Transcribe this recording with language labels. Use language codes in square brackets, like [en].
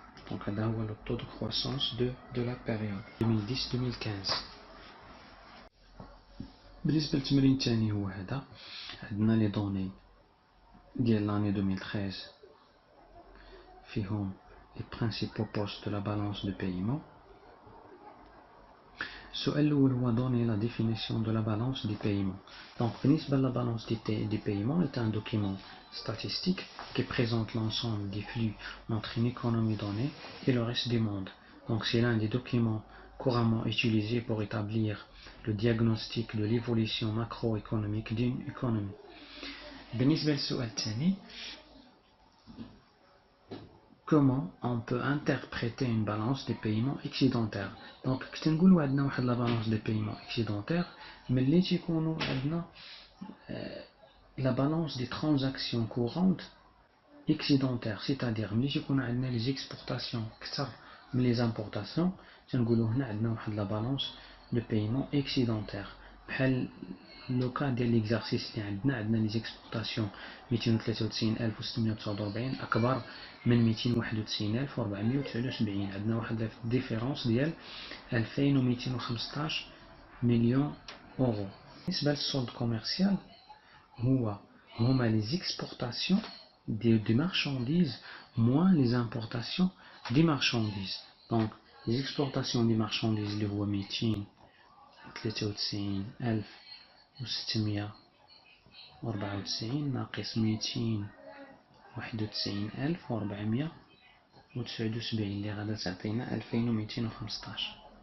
[fr] donc [ar] هذا هو [fr] le taux de croissance de la période 2010-2015. [ar] بالنسبة للتمرين الثاني هو هذا، عندنا لي دوني ديال لاني 2013 فيهم [fr] les principaux postes de la balance de paiement. [ar] السؤال الأول هو [fr] donner la définition de la balance des paiements. Donc بالنسبة la balance des paiements est un document statistique qui présente l'ensemble des flux entre une économie donnée et le reste du monde. Donc c'est l'un des documents couramment utilisés pour établir le diagnostic de l'évolution macroéconomique d'une économie. [ar] بالنسبة للسؤال الثاني [fr] comment on peut interpréter une balance des paiements excédentaire. donc [ar] كنت نقولوا عندنا واحد [fr] la balance des paiements excédentaire [ar] ملي تيكونوا عندنا [fr] la balance des transactions courantes excédentaire، c'est-à-dire [ar] ملي تيكون عندنا [fr] les exportations كثر من les importations [ar] تنقولوا هنا عندنا واحد [fr] la balance de paiement excédentaire. [ar] بحال لو كا ديال ليكزارسيس اللي عندنا [fr] les exportations [ar] 293,649 اكبر من 291,479. عندنا واحد ديفيرونس ديال 2215 مليون اورو. بالنسبه للسولد كوميرسيال هما [fr] les exportations des marchandises [ar] moins les importations des marchandises. [fr] donc les exportations des marchandises [ar] اللي هو 293,694 ناقص 291,479 اللي غادا تعطينا 2215.